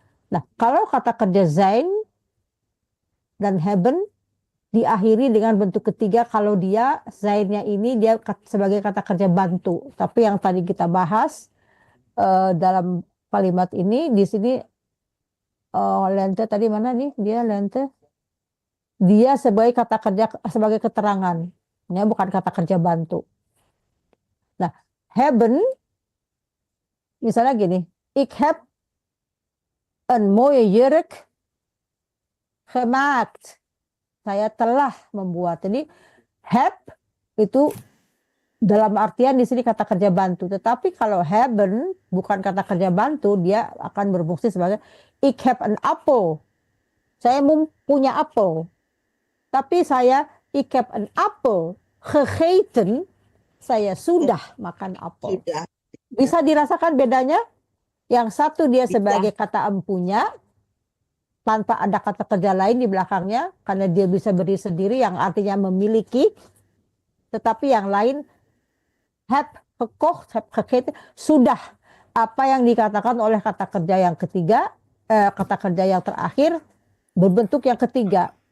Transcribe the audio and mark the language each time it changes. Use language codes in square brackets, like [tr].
[id] Nah, kalau kata kerja zijn dan hebben diakhiri dengan bentuk ketiga kalau dia zainnya ini dia sebagai kata kerja bantu. Tapi yang tadi kita bahas dalam kalimat ini di sini lente tadi mana nih dia lente? Dia sebagai kata kerja sebagai keterangan, ya bukan kata kerja bantu. Nah, hebben misalnya gini, [nl] ik heb een mooie jurk gemaakt. [id] Saya telah membuat. Jadi have itu dalam artian di sini kata kerja bantu. Tetapi kalau hebben bukan kata kerja bantu, dia akan berfungsi sebagai [nl] ik heb een appel. [id] Saya punya apel. Tapi saya [nl] ik heb een appel gegeten. [id] Saya sudah makan apel. Bisa dirasakan bedanya? Yang satu dia sebagai kata empunya tanpa ada kata kerja lain di belakangnya karena dia bisa berdiri sendiri yang artinya memiliki, tetapi yang lain [nl] heb gekocht, heb gegeten, [id] sudah apa yang dikatakan oleh kata kerja yang ketiga, kata kerja yang terakhir berbentuk yang ketiga.